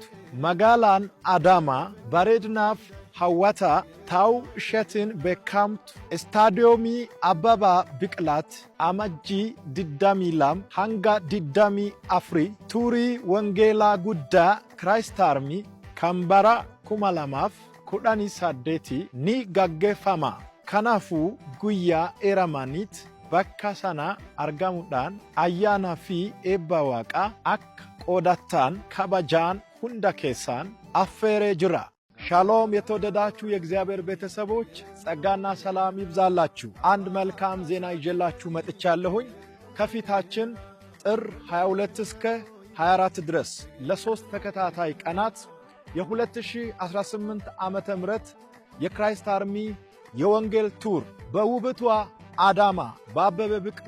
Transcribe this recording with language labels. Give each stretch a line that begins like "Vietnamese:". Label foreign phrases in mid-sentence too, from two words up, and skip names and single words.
Oromo: Magaalaan Adaamaa bareedinaaf hawwataa ta'uu isheetiin beekamtu istaadiyoomii Abbabaa Biqilaatti amajjii 22 hanga 24 tuurii wangeelaa guddaa Christ Army kan bara 2018 ni gaggeeffama. Kanaafuu guyyaa eramanitti bakka sana argamuudhaan ayyaana fi eebba waaqaa akka qoodattan kabajaan hunda keessan affeeree jira።
Amharic: ሻሎም የተወደዳችሁ የእግዚአብሔር ቤተሰቦች ጸጋና ሰላም ይብዛላችሁ። አንድ መልካም ዜና ይዤላችሁ መጥቻለሁኝ። ከፊታችን ጥር 22 እስከ 24 ድረስ ለሶስት ተከታታይ ቀናት የ2018 ዓመተ ምህረት የክራይስት አርሚ የወንጌል ቱር በውብቷ አዳማ በአበበ ቢቂላ